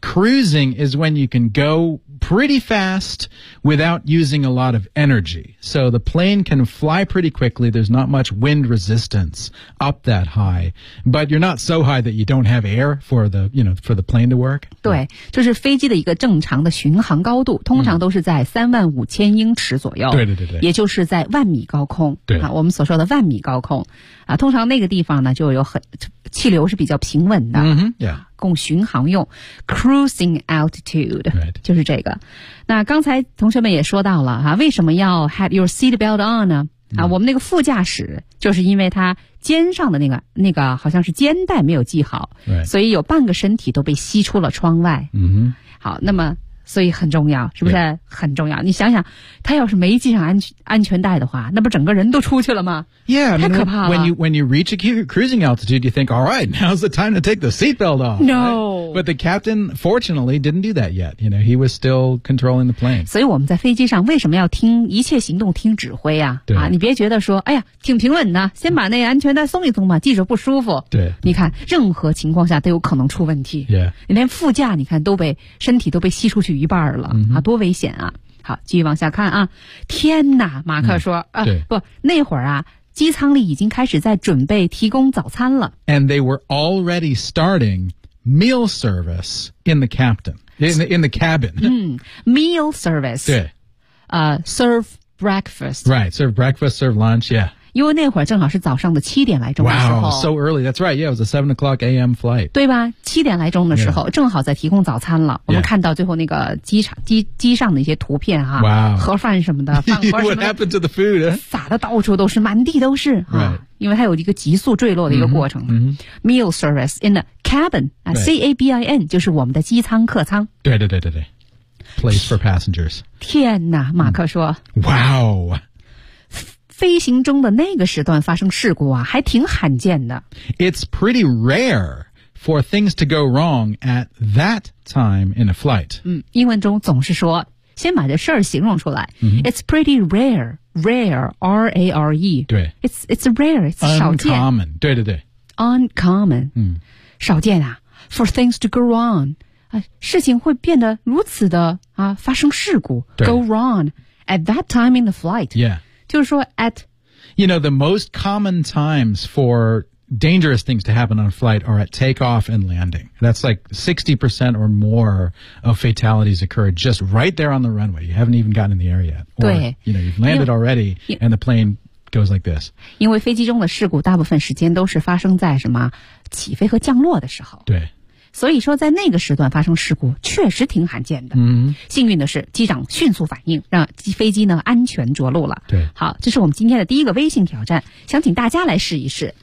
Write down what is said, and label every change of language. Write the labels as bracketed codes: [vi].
[en] Cruising is when you can go pretty fast without using a lot of energy. So the plane can fly pretty quickly. There's not much wind resistance up that high. But you're not so high that you don't have air for the, you know, for the plane to work. [zh] 对，就是飞机的一个正常的巡航高度，通常都是在35,000英尺左右。对对对对。也就是在万米高空。对。我们所说的万米高空。通常那个地方呢就有很气流是比较平稳的。嗯哼，对。供巡航用 cruising altitude、 [en] right. [zh] 就是这个。那刚才同学们也说到了、为什么要 [en] have your seat belt on [zh] 呢、我们那个副驾驶就是因为他肩上的那个好像是肩带没有系好、 [en] right. [zh] 所以有半个身体都被吸出了窗外、 [en] mm-hmm. [zh] 好，那么所以很重要，是不是很重要、yeah. 你想想他要是没系上安全带的话，那不整个人都出去了吗？ [en] Yeah, I mean, [zh] 太可怕了。 [en] when you reach a cruising altitude, you think, all right, now's the time to take the seatbelt off. No.、Right? But the captain, fortunately, didn't do that yet. You know, he was still controlling the plane. [zh] 所以我们在飞机上为什么要听一切行动听指挥啊？对。你别觉得说哎呀挺平稳的，先把那安全带松一松嘛，系着不舒服。对。你看任何情况下都有可能出问题。 [en] Yeah. [zh] 你连副驾你看身体都被吸出去一半了、 [en] mm-hmm. [zh] 多危险啊。好，继续往下看啊。天哪，马克说、那会儿啊机舱里已经开始在准备提供早餐了。 [en] And they were already starting meal service in the captain, in the cabin.、 meal service. [zh] 对。 [en] Serve breakfast. Right, serve breakfast, serve lunch, yeah. [zh] 因为那会儿正好是早上的7点来钟的时候。 [en] Wow, so early, that's right, yeah, it was a 7 o'clock AM flight. [zh] 对吧，7点来钟的时候、yeah. 正好在提供早餐了。我们看到最后那个机上的一些图片啊。 [en] Wow. [zh] 盒饭什么的。 [en] What happened to the food?、 [zh] 撒的到处都是，满地都是。 [en] Right. [zh] 因为它有一个急速坠落的一个过程。 [en] Mm-hmm. Meal service in the cabin,、 right. [zh] C-A-B-I-N, 就是我们的机舱客舱。对对对对对。 [en] Place for passengers. [zh] 天哪，马克说。 [en] Wow. [zh] 飞行中的那个时段发生事故啊，还挺罕见的。 [en] It's pretty rare for things to go wrong at that time in a flight. [zh] 嗯，英文中总是说先把这事儿形容出来。 [en] Mm-hmm. It's pretty rare, rare, R-A-R-E. [zh] 对。 [en] It's rare, it's [zh] 少见。 [en] Uncommon, [zh] 对对对。 [en] Uncommon, [zh] 嗯，少见啊。 [en] For things to go wrong, [zh] 事情会变得如此的啊，发生事故。 [en] Go wrong at that time in the flight. Yeah. [zh] 就是说 at... [en] You know, the most common times for... dangerous things to happen on a flight are at takeoff and landing. That's like 60% or more of fatalities occur just right there on the runway. You haven't even gotten in the air yet. Or, you know, you've landed already and the plane goes like this. [zh] 因为飞机中的事故大部分时间都是发生在什么起飞和降落的时候。对。所以说在那个时段发生事故确实挺罕见的。 [en] Mm-hmm. [zh] 幸运的是机长迅速反应让飞机呢安全着陆了。对。好，这是我们今天的第一个微信挑战，想请大家来试一试。